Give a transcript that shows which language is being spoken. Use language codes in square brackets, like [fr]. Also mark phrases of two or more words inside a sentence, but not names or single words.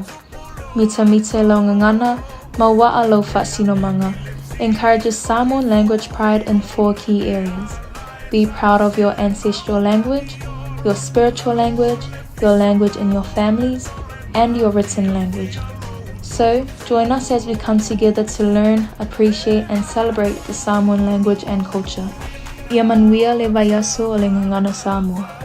[sm] Mita Mita lo Ngangana Mawa'alo Fa'asinomanga [en] encourages Samoan language pride in 4 key areas. Be proud of your ancestral language, your spiritual language in your families, and your written language. So, join us as we come together to learn, appreciate, and celebrate the Samoan language and culture. [sm] Ia manuia le Waiaso o le Ngangana Samoa.